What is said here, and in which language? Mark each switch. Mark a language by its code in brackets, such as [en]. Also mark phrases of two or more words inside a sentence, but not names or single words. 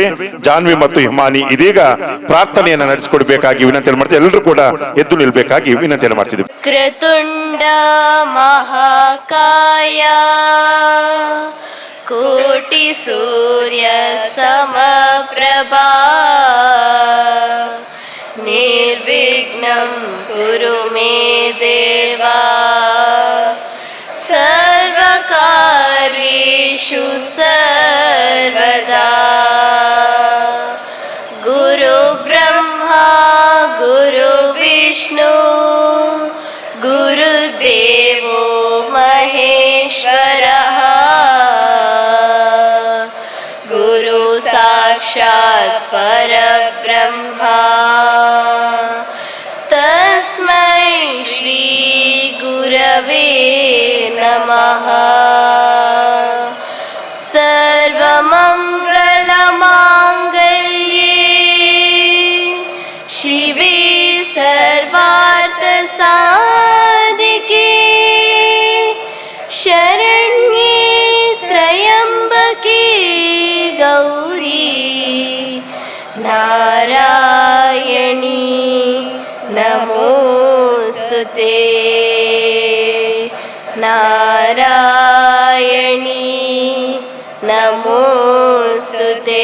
[kn] ಜಾನ್ವಿ ಮತ್ತು ಹಿಮಾನಿ ಇದೀಗ ಪ್ರಾರ್ಥನೆಯನ್ನ ನಡೆಸಿಕೊಡ್ಬೇಕಾಗಿ ವಿನಂತಿ ಮಾಡ್ತೀವಿ. ಎಲ್ಲರೂ ಕೂಡ ಎದ್ದು ನಿಲ್ಬೇಕಾಗಿ ವಿನಂತಿಯನ್ನು ಮಾಡ್ತಿದ್ದೇವೆ. [sa] ಕೃತುಂಡ ಮಹಾಕಾಯ ಕೋಟಿ ಸೂರ್ಯ ಸಮಪ್ರಭಾ ನಿರ್ವಿಘ್ನಂ ಕುರು ಮೇ ದೇವಾ ಸರ್ವಕಾರ್ಯೇಷು ಸರ್ವದಾ. ಗುರು ಬ್ರಹ್ಮ ಗುರು ವಿಷ್ಣು ಗುರುದೇವೋ ಮಹೇಶ್ವರಃ ಗುರು ಸಾಕ್ಷಾತ್ ಪರಬ್ರಹ್ಮ ತಸ್ಮೈ ಶ್ರೀ ಗುರವೇ ನಮಃ. ಸರ್ವಮಂಗಲ ಮಾಂಗಲ್ಯೇ ಶಿವೇ ಸರ್ವಾರ್ಥ ಸಾಧಿಕೆ ಶರಣ್ಯೇ ತ್ರಯಂಬಕೆ ಗೌರಿ ನಾರಾಯಣಿ ನಮೋಸ್ತುತೆ ನಾರಾಯಣಿ ನಮೋಸ್ತುತೆ.